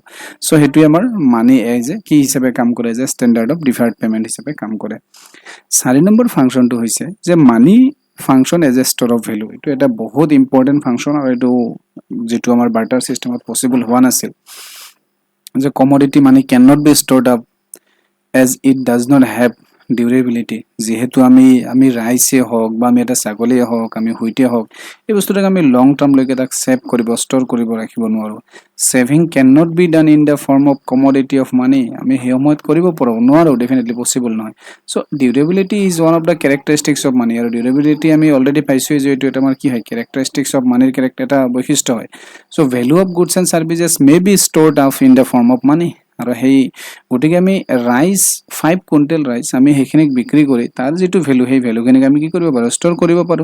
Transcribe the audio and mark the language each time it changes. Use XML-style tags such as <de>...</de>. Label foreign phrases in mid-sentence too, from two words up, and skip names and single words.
<as>চ' সেইটোৱে আমাৰ মানি যে কি হিচাপে কাম কৰে, যে</as> <en>standard of deferred payment</en> <as>হিচাপে কাম কৰে। 4 নম্বৰ ফাংচনটো হৈছে যে</as> <en>money function as a store of value,</en> <as>এইটো এটা বহুত</as> <en>important function,</en> <as>আৰু এইটো যিটো আমাৰ</as> <en>barter systemত</en> <as>পচিবল হোৱা নাছিল, যে</as> <en>commodity money can not be stored up as it does not have durability.</en> <as>যিহেতু আমি ৰাইচে হওক বা আমি এটা ছাগলীয়ে হওক, আমি হুইটে হওক, এই বস্তুটোক আমি</as> <en>long termলৈকে</en> <as>তাক ছেভ কৰিব, ষ্ট'ৰ কৰিব ৰাখিব নোৱাৰোঁ।</as> <en>saving can not be done in the form of commodity of money,</en> <as>আমি সেই সময়ত কৰিব পাৰোঁ নোৱাৰোঁ,</as> <en>definitely possible নহয়। so durability is one of the characteristics of money,</en> <as>আৰু ডিউৰেবিলিটি আমি অলৰেডি পাইছোঁৱেই যে এইটো এটা আমাৰ কি হয়,</as> <en>characteristics of moneyৰ</en> <as>এটা বৈশিষ্ট্য হয়।</as> <en>so value of goods and services may be stored up in the form of money,</en> <as>আৰু সেই গতিকে আমি ৰাইচ 5 কুইণ্টেল ৰাইচ আমি সেইখিনিক বিক্ৰী কৰি তাৰ যিটো ভেলু, সেই ভেলুখিনিক আমি কি কৰিব পাৰোঁ, ষ্ট'ৰ কৰিব পাৰোঁ।</as>